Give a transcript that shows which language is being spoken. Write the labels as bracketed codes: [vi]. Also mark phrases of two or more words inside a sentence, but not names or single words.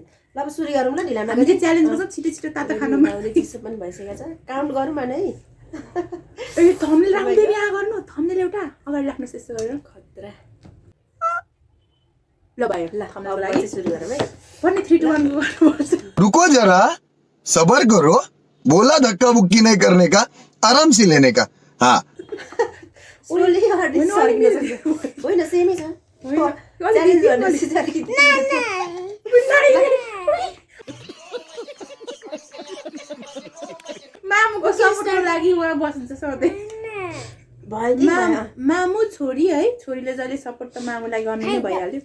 [ne] ल अब सुरु गरौँ ल, ढिला हामी चाहिँ च्यालेन्ज गर्छ छिटो छिटो तातो खानमा। चिसो पनि भइसकेको छ, काउन्ट गरौँ न है। ए थम्बनेल राख्नु बेबी, यहाँ गर्नु थम्बनेल एउटा अगाडि राख्नुस् यस्तो गरेर। खतरा। ल भयो, ल थम्बनेलको लागि सुरु गरौँ है। पनि 3 2 1 गर्नुपर्छ। [hi] रुको जरा, सबर करो, बोला धक्का बुक्की नहीं करने का, आराम से लेने का। हाँ [ne] होइन सेमै छ। मामुको सपोर्टको लागि उहाँ बस्नुहुन्छ सधैँ। मामु छोरी है, छोरीले जहिले सपोर्ट त मामुलाई गर्नु नै भइहाल्यो।